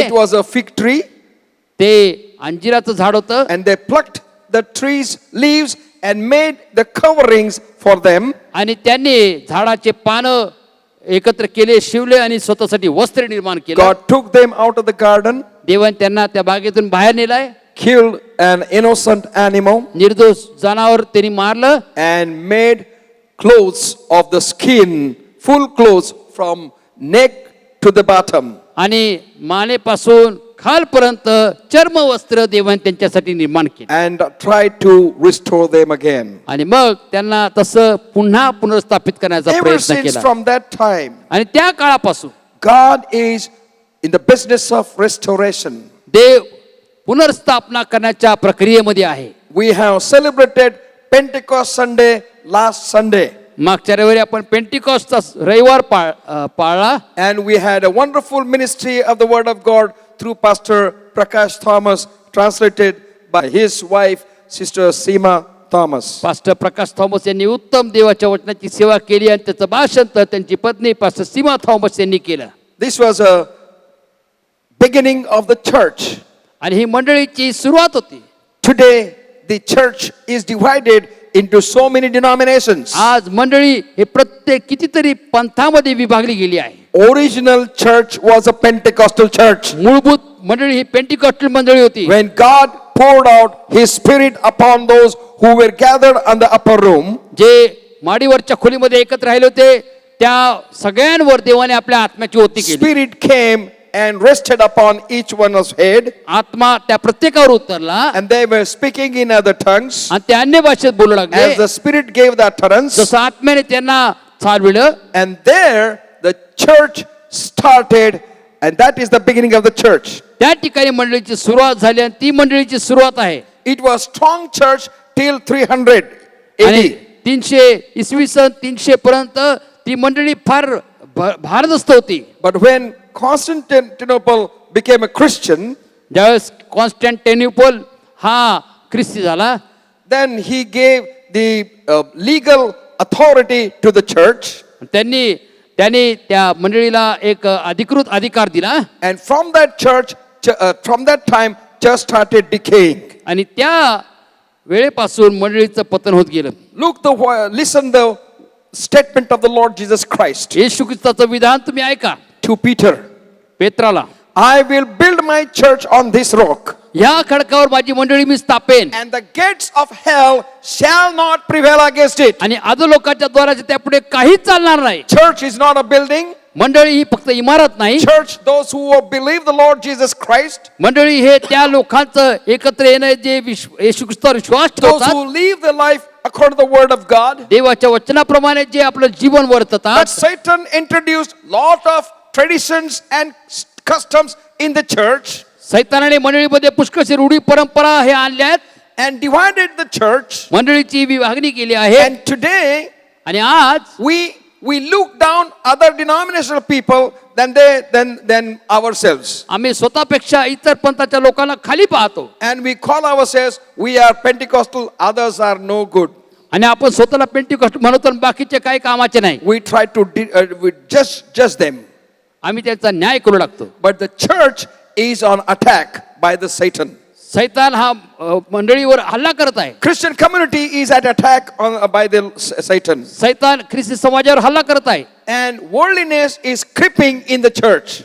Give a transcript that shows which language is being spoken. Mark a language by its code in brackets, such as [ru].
[en] It was a fig tree. [mr] ते अंजिराचं झाड होतं [en] And they plucked the tree's leaves and made the coverings for them. [mr] आणि त्यांनी झाडाचे पानं एकत्र केले शिवले आणि स्वतःसाठी वस्त्र निर्माण केलं [en] God took them out of the garden, [mr] देवाने त्यांना त्या बागेतून बाहेर नेलाय [en] killed an innocent animal, [mr] निर्दोष जनावर त्यांनी मारलं [en] and made clothes of the skin, full clothes from neck to the bottom. [mr] आणि मानेपासून खालपर्यंत चर्म वस्त्र देवाने त्यांच्यासाठी निर्माण केले [en] And tried to restore them again. [mr] आणि मग त्यांना तसं पुन्हा पुनर्स्थापित करण्याचा [en] Ever [mr] प्रयत्न [en] since [mr] केला [en] from that time, [mr] आणि त्या काळापासून [en] God is in the business of restoration. [mr] देव पुनर्स्थापना करण्याच्या प्रक्रियेमध्ये आहे [en] We have celebrated Pentecost Sunday last Sunday. [mr] मागच्या रविवारी आपण पेंटिकॉस्टचा रविवार पाळला [en] And we had a wonderful ministry of the Word of God through Pastor Prakash Thomas, translated by his wife, Sister Seema Thomas. [mr] Pastor Prakash Thomas यांनी उत्तम देवाच्या वचनाची सेवा केली आणि त्याचं भाषण तर त्यांची पत्नी पास्टर सीमा थॉमस यांनी केलं [en] This was a beginning of the church. [mr] आणि ही मंडळीची सुरुवात होती [en] Today, the church is divided into so many denominations. [mr] आज मंडळी हे प्रत्येक कितीतरी पंथामध्ये विभागली गेली आहे [en] Original church was a Pentecostal church. [mr] मूलभूत मंडळी ही पेंटिकॉस्टल मंडळी होती [en] When God poured out His Spirit upon those who were gathered on the upper room, [mr] जे माडीवरच्या खोलीमध्ये एकत्र राहिले होते त्या सगळ्यांवर देवाने आपल्या आत्म्याची ओती केली [en] Spirit came and rested upon each one's head, [mr] आत्मा त्या प्रत्येकावर उतरला [en] and they were speaking in other tongues. [mr] आणि ते अन्य भाषेत बोलू लागले [en] As the Spirit gave the utterance, [mr] जसं आत्म्याने त्यांना चालविलं [en] and there the church started, and that is the beginning of the church. [mr] त्या ठिकाणी मंडळीची सुरुवात झाली आणि ती मंडळीची सुरुवात आहे [en] It was strong church till 300 [mr] आणि [en] AD. [mr] 300 इसवी सन 300 पर्यंत ती मंडळी फार भारदस्त होती [en] But when Constantinople became a Christian, [mr] ज्यावेळेस कॉन्स्टँटिनोपल हा ख्रिस्ती झाला [en] then he gave the legal authority to the church, [mr] त्यांनी त्या मंडळीला एक अधिकृत अधिकार दिला [en] and from that church, from that time, church started decaying. [mr] आणि त्या वेळेपासून मंडळीचं पतन होत गेलं [en] Listen the statement of the Lord Jesus Christ [mr] येशू ख्रिस्ताचं विधान तुम्ही ऐका [en] to Peter. [mr] पेत्राला [en] I will build my church on this rock, [mr] या खडकावर माझी मंडळी मी स्थापेन [en] and the gates of hell shall not prevail against it. [mr] आणि अधोलोकाच्या द्वाराच्या त्यापुढे काहीच चालणार नाही [en] Church is not a building. [mr] मंडळी ही फक्त इमारत नाही [en] Church, those who believe the Lord Jesus Christ, [mr] मंडळी हे त्या लोकांचं एकत्र येणं जे येशू ख्रिस्तावर विश्वास [en] those [mr] ठेवतात [en] who live their life according to the word of God. [mr] देवाच्या वचनाप्रमाणे जे आपलं जीवन [en] But [mr] वर्ततात [en] Satan introduced lot of traditions and customs in the church [mr] सैतानाने मंडळीमध्ये पुष्कळशी रूढी परंपरा हे आणल्यात [en] and divided the church. [mr] मंडळीची विभागणी केली आहे [en] And today [mr] आणि आज [en] we look down other denominational people than ourselves. [mr] आम्ही स्वतःपेक्षा इतर पंथाच्या लोकांना खाली पाहतो [en] And we call ourselves, we are Pentecostal, others are no good. [mr] आणि आपण स्वतःला पेंटिकॉस्ट म्हणतो आणि बाकीचे काही कामाचे नाही [en] We try to we judge them. [mr] आम्ही त्याचा न्याय करू लागतो [en] But the church is on attack by the Satan. [mr] सैतान हा मंडळीवर हल्ला करत आहे [en] Christian community is at attack by the Satan. [mr] सैतान ख्रिस्ती समाजावर हल्ला करत आहे [en] And worldliness is creeping in the church.